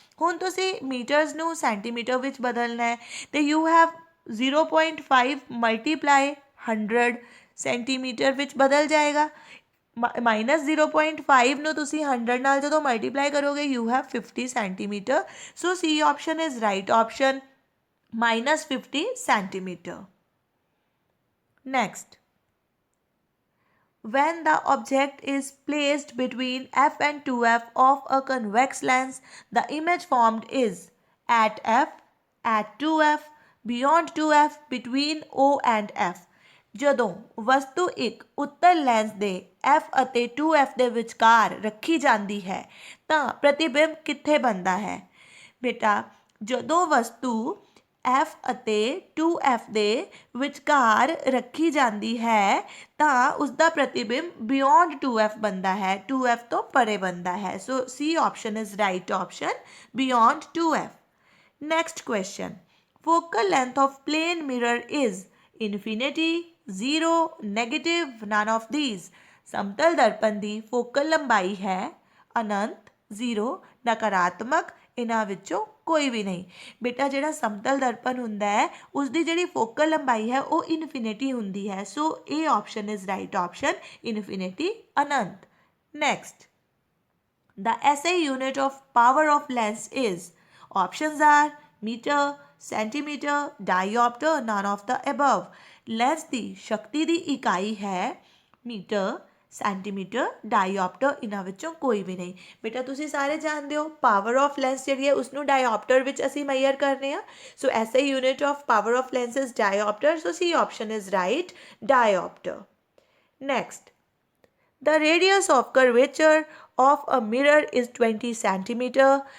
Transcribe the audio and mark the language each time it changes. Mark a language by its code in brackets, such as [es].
[pa] ਹੁਣ ਤੁਸੀਂ ਮੀਟਰਸ ਨੂੰ ਸੈਂਟੀਮੀਟਰ ਵਿੱਚ ਬਦਲਣਾ ਹੈ ਤੇ [en] you have [pa] 0.5 × 100 ਸੈਂਟੀਮੀਟਰ ਵਿੱਚ ਬਦਲ ਜਾਏਗਾ। -0.5 ਨੂੰ ਤੁਸੀਂ 100 ਨਾਲ ਜਦੋਂ ਮਲਟੀਪਲਾਈ ਕਰੋਗੇ [en] you have [pa] 50 centimetre. [en] So C option is right option, -50 centimetre. Next, when the object is placed between f and 2f of a convex lens, the image formed is at f, at 2f, beyond 2f, between o and f। [pa] ਜਦੋਂ ਵਸਤੂ ਇੱਕ ਉੱਤਲ lens ਦੇ f ਅਤੇ 2f ਦੇ ਵਿਚਕਾਰ ਰੱਖੀ ਜਾਂਦੀ ਹੈ ਤਾਂ ਪ੍ਰਤੀਬਿੰਬ ਕਿੱਥੇ ਬਣਦਾ ਹੈ? ਬੇਟਾ ਜਦੋਂ ਵਸਤੂ f ਅਤੇ 2f ਦੇ ਵਿਚਕਾਰ ਰੱਖੀ ਜਾਂਦੀ ਹੈ ਤਾਂ ਉਸਦਾ ਪ੍ਰਤੀਬਿੰਬ ਬਿਯੋਂਡ 2f ਬਣਦਾ ਹੈ, 2f ਤੋਂ ਪਰੇ ਬਣਦਾ ਹੈ। [en] So C option is right option, beyond 2f। Next question, focal length of plane mirror is infinity, 0, negative, none of these। [pa] ਸਮਤਲ ਦਰਪਣ ਦੀ ਫੋਕਲ ਲੰਬਾਈ ਹੈ ਅਨੰਤ, 0, ਨਕਾਰਾਤਮਕ, ਇਹਨਾਂ ਵਿੱਚੋਂ ਕੋਈ ਵੀ ਨਹੀਂ। ਬੇਟਾ ਜਿਹੜਾ ਸਮਤਲ ਦਰਪਣ ਹੁੰਦਾ ਹੈ ਉਸਦੀ ਜਿਹੜੀ ਫੋਕਲ ਲੰਬਾਈ ਹੈ ਉਹ ਇਨਫਿਨਿਟੀ ਹੁੰਦੀ ਹੈ। [en] so ਇਹ option is right option, infinity, [pa] Anant. [en] Next, the SI unit of power of lens is, options are metre, centimetre, diopter, none of the above। [pa] Lens ਦੀ ਸ਼ਕਤੀ ਦੀ ਇਕਾਈ ਹੈ ਮੀਟਰ, ਸੈਂਟੀਮੀਟਰ, ਡਾਇਓਪਟਰ, ਇਹਨਾਂ ਵਿੱਚੋਂ ਕੋਈ ਵੀ ਨਹੀਂ। ਬੇਟਾ ਤੁਸੀਂ ਸਾਰੇ ਜਾਣਦੇ ਹੋ ਪਾਵਰ ਆਫ ਲੈਂਸ ਜਿਹੜੀ ਹੈ ਉਸਨੂੰ ਡਾਇਓਪਟਰ ਵਿੱਚ ਅਸੀਂ ਮੈਜ਼ਰ ਕਰਨੇ ਆ। [en] So SI unit of power of lens is dioptre. So C option is right, dioptre. Next, the radius of curvature of a mirror is 20 centimeter.